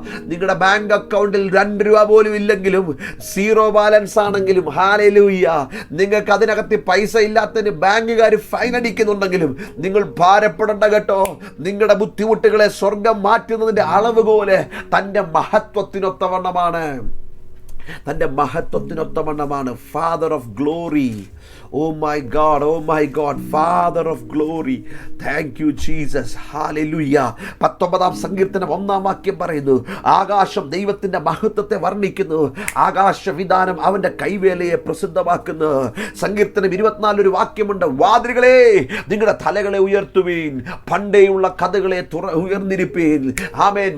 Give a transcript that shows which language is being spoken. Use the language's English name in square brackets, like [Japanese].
[Malayalam] നിങ്ങളുടെ ബാങ്ക് അക്കൗണ്ടിൽ 2 രൂപ പോലും ഇല്ലെങ്കിലും, സീറോ ബാലൻസ് ആണെങ്കിലും, ഹല്ലേലൂയ, നിങ്ങൾക്ക് അതിനകത്ത് പൈസ ഇല്ലാത്തതിന് ബാങ്കുകാർ ഫൈൻ അടിക്കുന്നുണ്ടെങ്കിലും നിങ്ങൾ ഭാരപ്പെടേണ്ട കേട്ടോ. നിങ്ങളുടെ ബുദ്ധിമുട്ടുകളെ സ്വർഗം മാറ്റുന്നതിൻ്റെ അളവ് പോലെ തൻ്റെ മഹത്വത്തിനൊത്തവണ്ണമാണ്, തൻ്റെ മഹത്വത്തിനൊത്തവണ്ണമാണ്. [English] Father of glory. Oh my God, Father of glory. Thank you Jesus. Hallelujah. [Malayalam] 19-ാം സങ്കീർത്തനം 1-ാം വാക്യം പറയുന്നു, ആകാശം ദൈവത്തിന്റെ മഹത്വത്തെ വർണ്ണിക്കുന്നു, ആകാശവിധാനം അവന്റെ കൈവേലയെ പ്രസിദ്ധമാക്കുന്നു. സങ്കീർത്തനം 24 ഒരു വാക്യമുണ്ട്, വാതിലുകളെ നിങ്ങളുടെ തലകളെ ഉയർത്തുവീൻ, പണ്ടേയുള്ള കഥകളെ ഉയർന്നിരിപ്പീൻ. ആമേൻ.